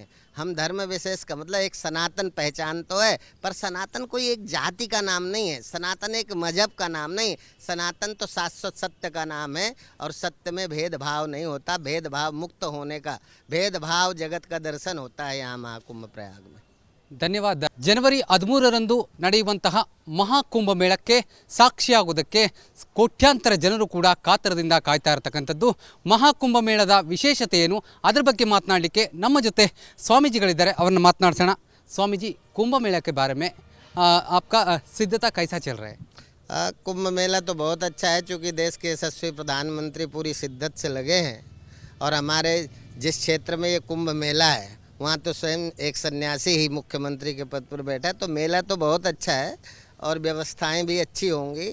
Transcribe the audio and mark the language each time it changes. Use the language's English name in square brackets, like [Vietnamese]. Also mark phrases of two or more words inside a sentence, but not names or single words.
[Hindi] हम धर्म विशेष का मतलब एक सनातन पहचान तो है, पर सनातन कोई एक जाति का नाम नहीं है, सनातन एक मजहब का नाम नहीं, सनातन तो शाश्वत सत्य का नाम है। और सत्य में भेदभाव नहीं होता, भेदभाव मुक्त होने का, भेदभाव जगत का दर्शन होता है यहाँ महाकुंभ प्रयाग में। [Kannada] ಧನ್ಯವಾದ. ಜನವರಿ 13ರಂದು ನಡೆಯುವಂತಹ ಮಹಾಕುಂಭ ಮೇಳಕ್ಕೆ ಸಾಕ್ಷಿಯಾಗುವುದಕ್ಕೆ ಕೋಟ್ಯಾಂತರ ಜನರು ಕೂಡ ಕಾತರದಿಂದ ಕಾಯ್ತಾ ಇರತಕ್ಕಂಥದ್ದು. ಮಹಾಕುಂಭ ಮೇಳದ ವಿಶೇಷತೆ ಏನು ಅದರ ಬಗ್ಗೆ ಮಾತನಾಡಲಿಕ್ಕೆ ನಮ್ಮ ಜೊತೆ ಸ್ವಾಮೀಜಿಗಳಿದ್ದಾರೆ, ಅವರನ್ನು ಮಾತನಾಡ್ಸೋಣ. [Hindi] स्वामीजी, कुंभ मेला के बारे में आपका सिद्धता कैसा चल रहा है? कुंभ मेला तो बहुत अच्छा है, चूँकि देश के यशस्वी प्रधानमंत्री पूरी शिद्दत से लगे हैं। और हमारे जिस क्षेत्र में ये कुंभ मेला है वहाँ तो स्वयं एक सन्यासी ही मुख्यमंत्री के पद पर बैठा है, तो मेला तो बहुत अच्छा है और व्यवस्थाएं भी अच्छी होंगी।